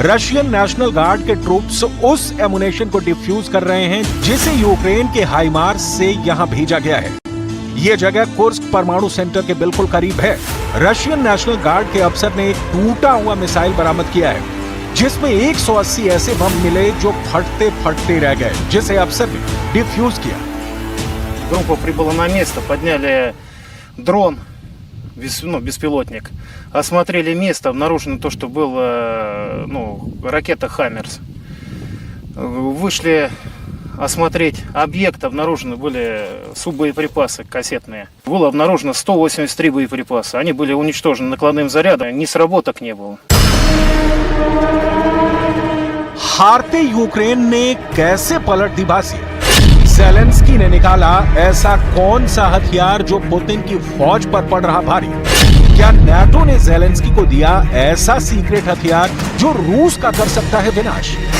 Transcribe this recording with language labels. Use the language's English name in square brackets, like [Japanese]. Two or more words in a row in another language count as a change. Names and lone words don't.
[Hindi] रशियन नेशनल गार्ड के ट्रूप्स उस एमुनेशन को डिफ्यूज कर रहे हैं जिसे यूक्रेन के हाइमार्स से यहां भेजा गया है। यह जगह कुर्स्क परमाणु सेंटर के बिल्कुल करीब है। रशियन नेशनल गार्ड के अफसर ने एक टूटा हुआ मिसाइल बरामद किया है जिसमें 180 ऐसे बम मिले जो फटते फटते रह गए, जिसे अफसर ने डिफ्यूज किया। [Russian] Группа прибыла на место, подняли дрон, беспилотник, осмотрели место, обнаружено то, что было ракета «Хаммерс». Вышли осмотреть объект, обнаружены были суббоеприпасы кассетные. Было обнаружено 183 боеприпаса. Они были уничтожены накладным зарядом, ни сработок не было. [Hindi] हारते यूक्रेन ने कैसे पलट दी बाजी? ज़ेलेंस्की ने निकाला ऐसा कौन सा हथियार जो पुतिन की फौज पर पड़ रहा भारी? क्या नाटो ने ज़ेलेंस्की को दिया ऐसा सीक्रेट हथियार जो रूस का कर सकता है विनाश?